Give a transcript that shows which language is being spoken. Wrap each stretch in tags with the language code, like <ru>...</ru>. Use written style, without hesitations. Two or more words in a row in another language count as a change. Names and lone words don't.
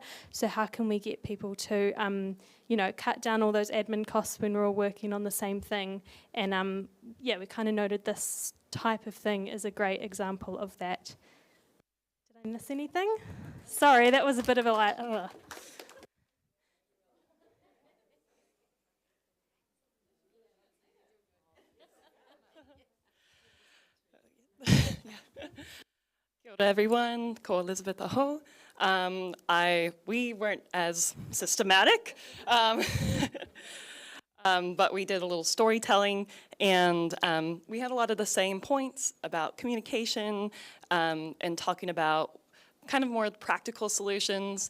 <en>So how can we get people to cut down all those admin costs when we're all working on the same thing? And we kind of noted this type of thing is a great example of that. Did I miss anything? Sorry, that was a bit of a</en> <mi>Kia ora everyone, ko Elizabeth aho.</mi> <en>We weren't as systematic, but we did a little storytelling, and we had a lot of the same points about communication and talking about kind of more practical solutions.</en>